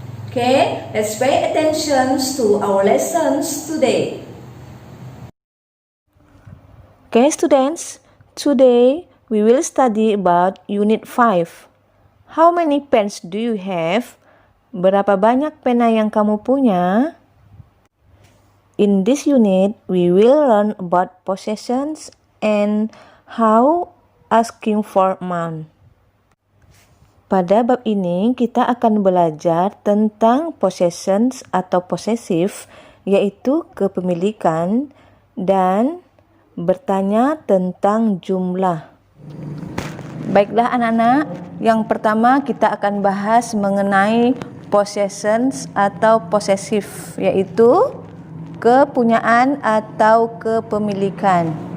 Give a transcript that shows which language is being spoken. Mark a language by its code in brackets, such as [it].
[en] Okay, let's pay attention to our lessons today. Okay, students, today we will study about Unit 5. How many pens do you have? [id] Berapa banyak pena yang kamu punya? [en] In this unit, we will learn about possessions and how asking for amount. [id] Pada bab ini, kita akan belajar tentang possessions atau possessive, yaitu kepemilikan, dan bertanya tentang jumlah. Baiklah anak-anak, yang pertama kita akan bahas mengenai possessions atau possessive, yaitu kepunyaan atau kepemilikan.